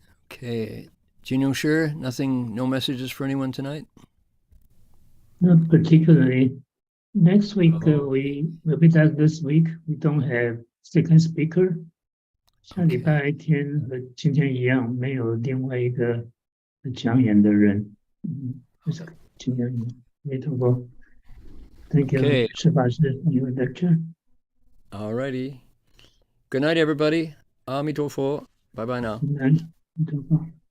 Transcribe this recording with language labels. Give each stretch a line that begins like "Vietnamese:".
English: Okay, Heng Sure, no messages for anyone tonight? Not particularly. Next week, we will be back this week. We don't have second speaker.
Chinese: 下礼拜天和今天一样，没有另外一个讲演的人。就是今天没透过。
English: Thank you,
Chinese: 是法师
English: for your lecture. All righty. Good night, everybody. 阿弥陀佛. Bye bye now. Good night. 阿弥陀佛。